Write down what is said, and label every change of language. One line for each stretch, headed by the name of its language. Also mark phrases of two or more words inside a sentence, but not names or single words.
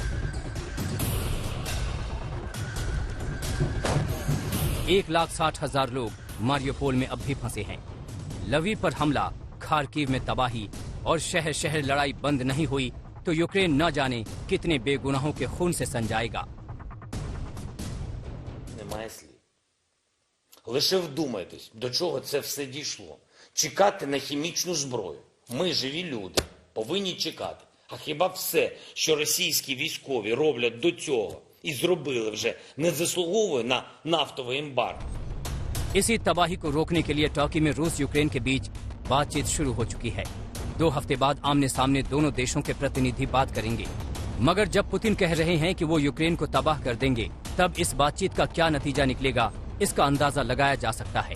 Hindi: एक 1,60,000 लोग मारियुपोल में अब भी फंसे हैं। लवीव पर हमला, खार्किव में तबाही और शहर शहर लड़ाई बंद नहीं हुई तो यूक्रेन न जाने कितने बेगुनाहों के खून से संजाएगा।
Ukrainian: Немає слів. Лише вдумайтесь, до чого це все дійшло. Чекати на хімічну зброю. Ми, живі люди, повинні чекати. А хіба все, що російські військові роблять до цього і зробили вже, не заслуговує на нафтовий ембарго?
Hindi: इसी तबाही को रोकने के लिए टर्की में रूस यूक्रेन के बीच बातचीत शुरू हो चुकी है। 2 हफ्ते बाद आमने सामने दोनों देशों के प्रतिनिधि बात करेंगे। मगर जब पुतिन कह रहे हैं कि वो यूक्रेन को तबाह कर देंगे, तब इस बातचीत का क्या नतीजा निकलेगा, इसका अंदाजा लगाया जा सकता है।